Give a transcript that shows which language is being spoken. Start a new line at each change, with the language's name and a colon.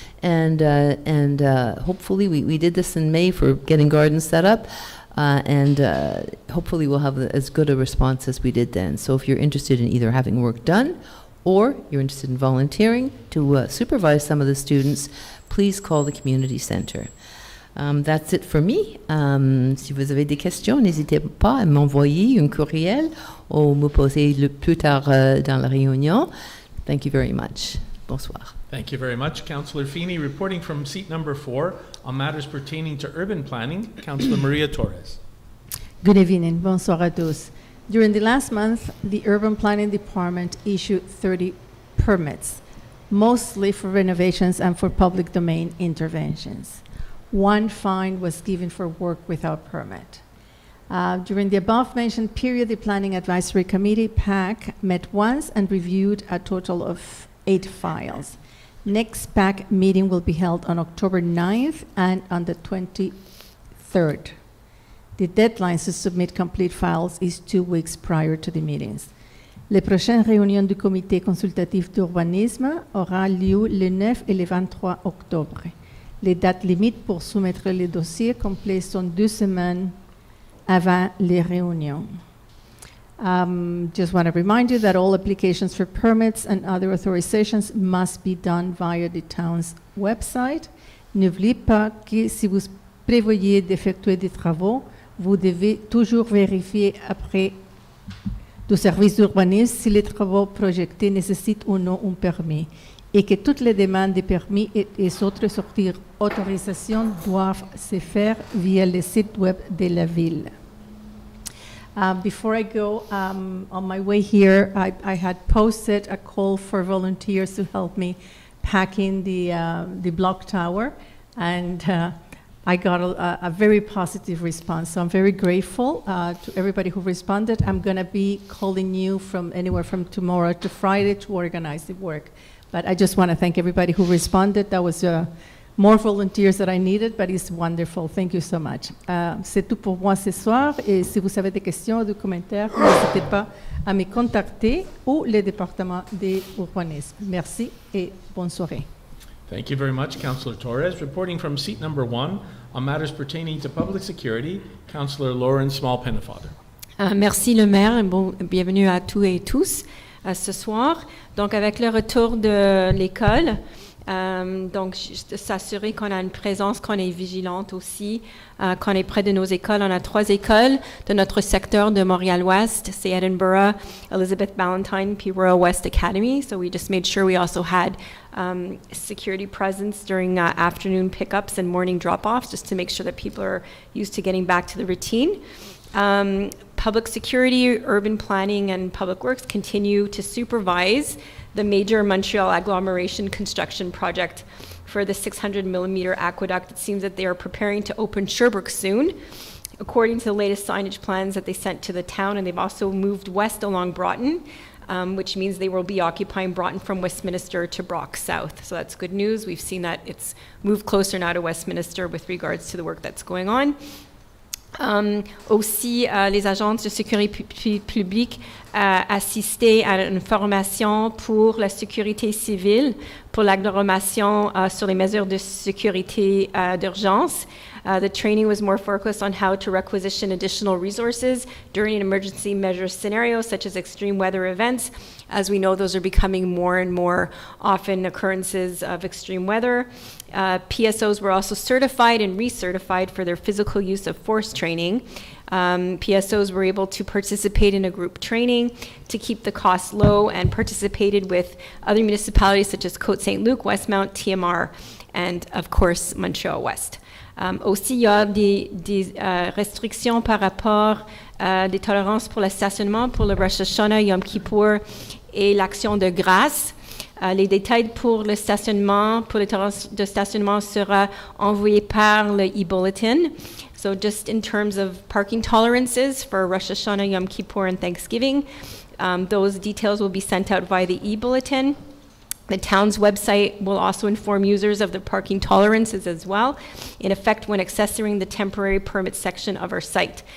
English: And hopefully, we did this in May for getting gardens set up. And hopefully we'll have as good a response as we did then. So if you're interested in either having work done or you're interested in volunteering to supervise some of the students, please call the community center. That's it for me.
French: Si vous avez des questions, n'hésitez pas à m'envoyer un courriel ou me poser plus tard dans la réunion.
English: Thank you very much. Bonsoir. Thank you very much. Councillor Feeney, reporting from seat number 4 on matters pertaining to urban planning, Councillor Maria Torres. Good evening.
French: Bonsoir à tous.
English: During the last month, the Urban Planning Department issued 30 permits, mostly for renovations and for public domain interventions. 1 fine was given for work without permit. During the above-mentioned period, the Planning Advisory Committee, PAC, met once and reviewed a total of 8 files. Next PAC meeting will be held on October 9th and on the 23rd. The deadline to submit complete files is 2 weeks prior to the meetings.
French: Les prochaines réunions du Comité consultatif d'urbanisme aura lieu le 9 et le 23 octobre. Les dates limites pour soumettre les dossiers complets sont 2 semaines avant les réunions.
English: Just want to remind you that all applications for permits and other authorizations must be done via the town's website.
French: N'oubliez pas que si vous prévoyez d'effectuer des travaux, vous devez toujours vérifier auprès du service d'urbanisme si les travaux projetés nécessitent ou non un permis et que toutes les demandes de permis et autres autorisations doivent se faire via le site web de la ville.
English: Before I go, on my way here, I had posted a call for volunteers to help me pack in the block tower, and I got a very positive response. So I'm very grateful to everybody who responded. I'm going to be calling you from anywhere from tomorrow to Friday to organize the work. But I just want to thank everybody who responded. That was more volunteers that I needed, but it's wonderful. Thank you so much.
French: C'est tout pour moi ce soir. Et si vous avez des questions ou des commentaires, n'hésitez pas à me contacter ou le département de l'urbanisme. Merci et bonne soirée.
English: Thank you very much, Councillor Torres. Reporting from seat number 1 on matters pertaining to public security, Councillor Lauren Small-Pennefather.
French: Merci le maire et bienvenue à tous et tous ce soir. Donc avec le retour de l'école, donc juste s'assurer qu'on a une présence, qu'on est vigilante aussi, qu'on est près de nos écoles. On a 3 écoles de notre secteur de Montréal-Ouest. C'est Edinburgh, Elizabeth Ballantyne, puis Royal West Academy.
English: So we just made sure we also had security presence during afternoon pickups and morning drop-offs, just to make sure that people are used to getting back to the routine. Public security, urban planning, and public works continue to supervise the major Montreal agglomeration construction project for the 600 millimeter aqueduct. It seems that they are preparing to open Sherbrooke soon, according to the latest signage plans that they sent to the town, and they've also moved west along Broughton, which means they will be occupying Broughton from Westminster to Brock South. So that's good news. We've seen that it's moved closer now to Westminster with regards to the work that's going on.
French: Aussi, les agences de sécurité publique assistaient à une formation pour la sécurité civile, pour l'agglomération sur les mesures de sécurité d'urgence.
English: The training was more focused on how to requisition additional resources during an emergency measure scenario, such as extreme weather events. As we know, those are becoming more and more often occurrences of extreme weather. PSOs were also certified and recertified for their physical use of force training. PSOs were able to participate in a group training to keep the costs low and participated with other municipalities such as Côte-Saint-Luc, Westmount, TMR, and of course, Montréal-Ouest.
French: Aussi, il y a des restrictions par rapport des tolérances pour le stationnement pour le Rosh Hashanah, Yom Kippur et l'Action de grâce. Les détails pour le stationnement, pour les tolérances de stationnement sera envoyé par le e-bulletin.
English: So just in terms of parking tolerances for Rosh Hashanah, Yom Kippur, and Thanksgiving, those details will be sent out via the e-bulletin. The town's website will also inform users of the parking tolerances as well, in effect when accessing the temporary permit section of our site.